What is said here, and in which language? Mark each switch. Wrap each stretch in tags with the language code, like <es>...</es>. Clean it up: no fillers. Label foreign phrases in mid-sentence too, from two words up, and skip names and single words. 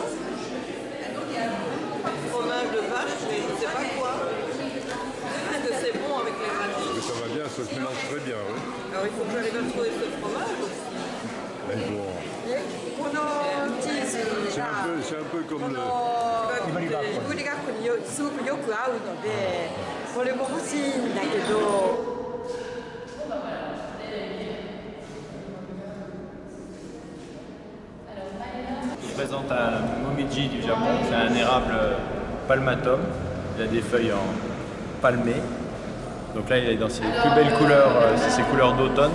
<fr>Fromage de vache, mais je sais pas quoi. Que c'est bon avec les radis. Mais ça va bien, ça se mélange très bien, oui. Alors il faut que j'arrive à trouver ce fromage aussi. Mais bon, c'est un peu comme le...</fr> <ja>これがすごくよく合うので、これも欲しいんだけど。</ja> <fr>Je présente un momiji du Japon, c'est un érable palmatum, il a des feuilles en palmé. Donc là il est dans ses plus belles couleurs, c'est ses couleurs d'automne.</fr>